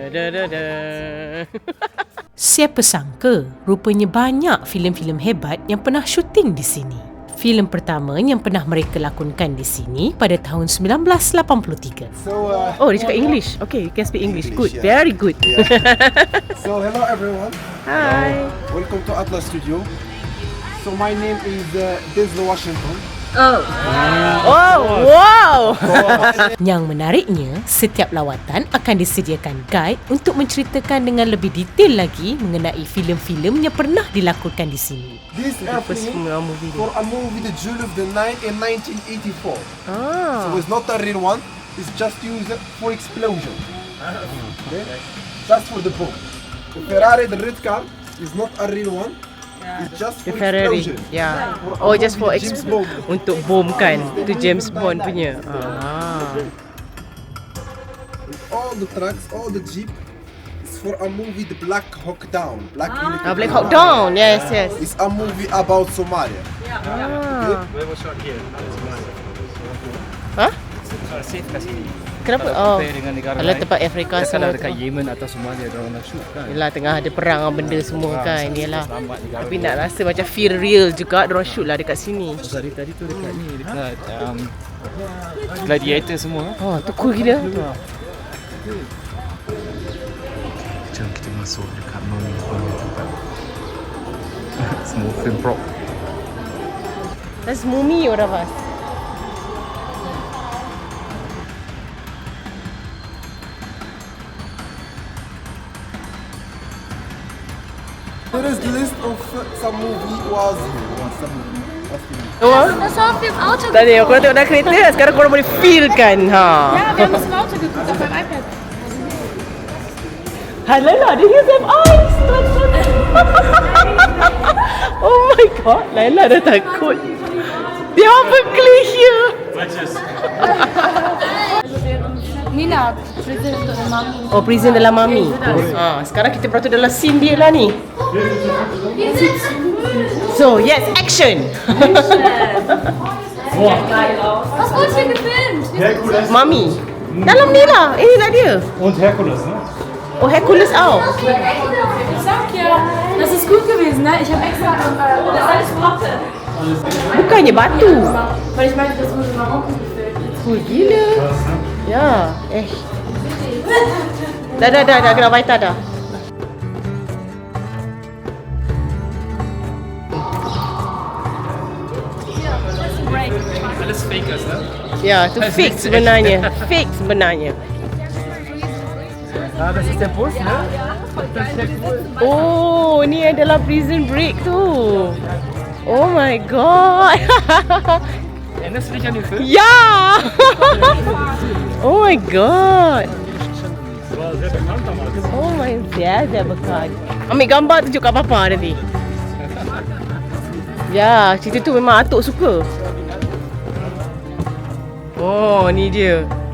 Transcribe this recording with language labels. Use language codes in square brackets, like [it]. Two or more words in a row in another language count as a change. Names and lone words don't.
[ms] Siapa sangka, rupanya banyak filem-filem hebat yang pernah syuting di sini. Filem pertama yang pernah mereka lakonkan di sini pada tahun 1983. So, Oh, dia cakap English. [en] Okay, you can speak English. Good, English, yeah. very good. so hello everyone. Hi. Welcome to Atlas Studio. So my name is Denzel Washington. Oh, wow. [ms] Yang menariknya, setiap lawatan akan disediakan guide untuk menceritakan dengan lebih detail lagi mengenai filem-filem yang pernah dilakonkan di sini. [en] This airplane for a movie The Jewel of the Nile in 1984. So it's not a real one. It's just used for explosion. Okay? Just for the bomb. The Ferrari, the red car, is not a real one. It's just The for Ferrari. explosion. Yeah. For a Oh, just for movie, James Bond. [ms] untuk bom kan. Itu James Bond punya. [en] All the trucks, all the jeep, is for a movie The Black Hawk Down. Black Black Hawk Down. Yes, yes. It's a movie about Somalia. Hah? [ms] Safe kat sini. Kenapa? Oh. Compare dengan negara Alah, lain. tempat Afrika Kalau semua dekat tu. Yemen atau Somalia dia orang nak shoot kan. Yelah, tengah ada perang benda semua kan. Yelah. Selamat negara. Tapi nak rasa macam [en] feel real [ms] juga. Diorang shoot lah dekat sini. Tadi tu dekat ni, dekat Gladiator semua. Oh, tu cool gila. Jom kita masuk dekat Mummy punya tempat. Semua film prop. [en] That's Mummy or apa? There is list of some movie was some movie. Oh, [de] Das war auf dem Auto [ms] tadi aku tengok dalam kereta. Sekarang korang boleh feel kan. Ha. [de] Ja, wir haben es im Auto geguckt, auf meinem iPad. [ms] Hai Laila, [en] did you have eyes? Oh my god, [ms] Laila dah takut. Dia apa Malaysia? Nina, Prison untuk Mami. Oh, prison dalam Mami. Sekarang kita berada dalam scene dia lah ni. [en] So, yes, action. [de] Was wurde hier gefilmt? [ms] Mami. Dalam ni lah. Ini lah dia. [de] Und Herkules, ne? Oh, Hercules auch. Ich sag ja, das ist gut gewesen, ne? Ich habe extra das alles Worte. [ms] Bukannya batu. [de] Weil ich meinte, das wurde in Marokko gefilmt. [ms] Cool gila. Ya, Dah kena baita dah. [de] Alles fakers lah. [ms] Ya, tu fake sebenarnya. Fake sebenarnya. [de] Das ist der Bus, ne? [ms] Oh, ni adalah Prison Break tu. [en] Oh my god. [de] Erinnerst du dich an den Film? Ja! [en] Oh my god. Oh my, [de] sehr bekannt. [ms] Ambil gambar tunjuk kat Papa nanti. Ya, cerita tu memang atuk suka. Oh, ni dia.